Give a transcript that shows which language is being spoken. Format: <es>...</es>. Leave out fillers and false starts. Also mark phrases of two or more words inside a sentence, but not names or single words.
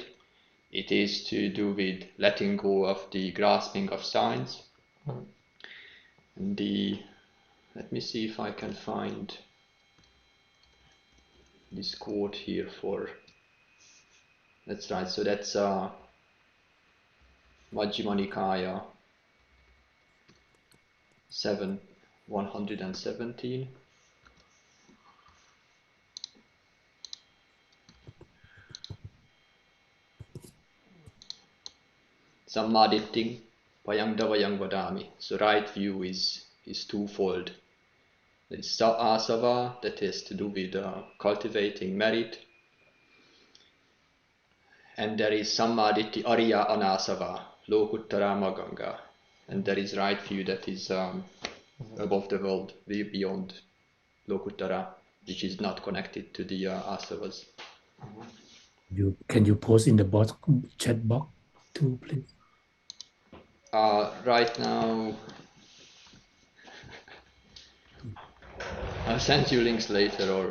<en>It is to do with letting go of the grasping of signs. And let me see if I can find this quote here for. That's right. So that's Majjhima Nikaya 117.</en> <pi>Sammaditting payangdavayang vadami.</pi> <en>So right view is twofold. There's asava, that has to do with cultivating merit, and there is</en> <pi>sammaditi ariya anasava, lokuttara maganga,</pi> <en>and there is right view that is above the world, way beyond lokuttara, which is not connected to the asavas. Can you post in the chat box too, please? Right now, I'll send you links later, or</en>